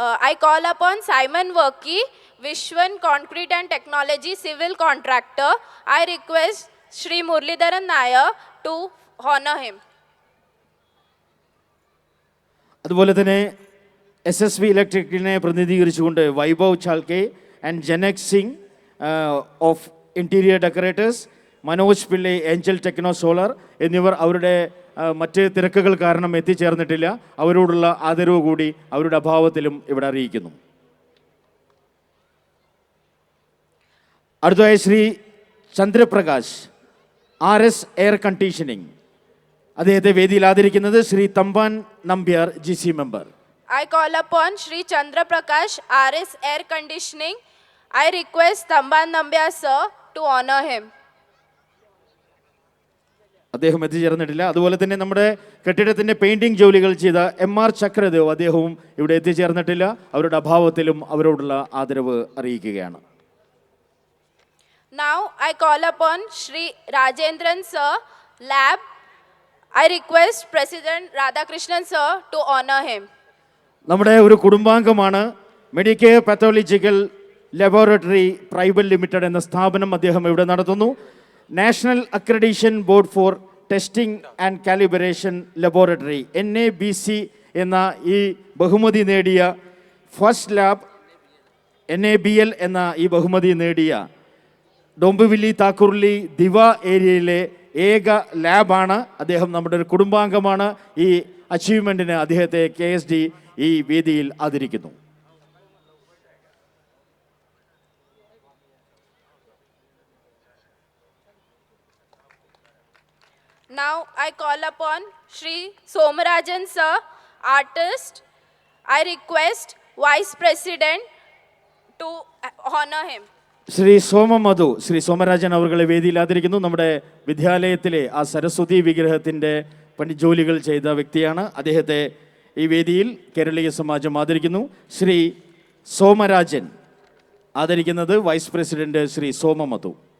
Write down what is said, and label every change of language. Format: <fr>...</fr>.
<en>I call upon Simon Workey, Vishwan Concrete and Technology civil contractor. I request Shri Murlidharan Nair to honor him.</en> <ml>അതുപോലെ തന്നെ SSV ഇലക്ട്രിക്കിനെ പ്രതിനിധീകരിച്ചുകൊണ്ട് Vaibhav ചാൽക്കെ and Janak Singh of interior decorators, Manoj Pillai, Angel techno solar എന്നിവർ അവരുടെ മറ്റ് തിരക്കുകൾ കാരണം എത്തിച്ചേർന്നിട്ടില്ല. അവരോടുള്ള ആദരവ് കൂടി അവരുടെ അഭാവത്തിലും ഇവിടെ അറിയിക്കുന്നു. അടുത്തതായി Shri Chandraprakash, RS air conditioning. അദ്ദേഹത്തെ വേദിയിൽ ആദരിക്കുന്നത് Shri Thampan Nambiar, G C member.</ml> <en>I call upon Shri Chandra Prakash, RS Air Conditioning. I request Tamban Nambiar sir to honor him.</en> <ml>അദ്ദേഹം എത്തിച്ചേർന്നിട്ടില്ല. അതുപോലെ തന്നെ നമ്മുടെ കെട്ടിടത്തിൻ്റെ പെയിൻറ്റിംഗ് ജോലികൾ ചെയ്ത MR ചക്രദേവ്, അദ്ദേഹവും ഇവിടെ എത്തിച്ചേർന്നിട്ടില്ല. അവരുടെ അഭാവത്തിലും അവരോടുള്ള ആദരവ് അറിയിക്കുകയാണ്.</ml> <en>Now I call upon Shri Rajendran sir, Lab. I request President Radhakrishnan sir to honor him.</en> <ml>നമ്മുടെ ഒരു കുടുംബാംഗമാണ്. Medicare pathological laboratory private limited എന്ന സ്ഥാപനം അദ്ദേഹം ഇവിടെ നടത്തുന്നു. National accreditation board for testing and calibration laboratory NABC എന്ന ഈ ബഹുമതി നേടിയ ഫസ്റ്റ് ലാബ് NABL എന്ന ഈ ബഹുമതി നേടിയ ഡോംബിവില്ലി താക്കൂർലി ദിവ ഏരിയയിലെ ഏക ലാബാണ് അദ്ദേഹം. നമ്മുടെ ഒരു കുടുംബാംഗമാണ്. ഈ അച്ചീവ്മെൻറ്റിന് അദ്ദേഹത്തെ KSD ഈ വേദിയിൽ ആദരിക്കുന്നു.</ml> <en>Now I call upon Shri Somarajan sir, artist. I request Vice President to honor him.</en> <ml>Shri Somarajan അവരുടെ വേദിയിൽ ആദരിക്കുന്നു. നമ്മുടെ വിദ്യാലയത്തിലെ ആ സരസ്വതി വിഗ്രഹത്തിൻ്റെ ജോലികൾ ചെയ്ത വ്യക്തിയാണ്. അദ്ദേഹത്തെ ഈ വേദിയിൽ കേരളീയ സമാജം ആദരിക്കുന്നു. Shri Somarajan ആദരിക്കുന്നത് vice president Shri സോമമധു.</ml>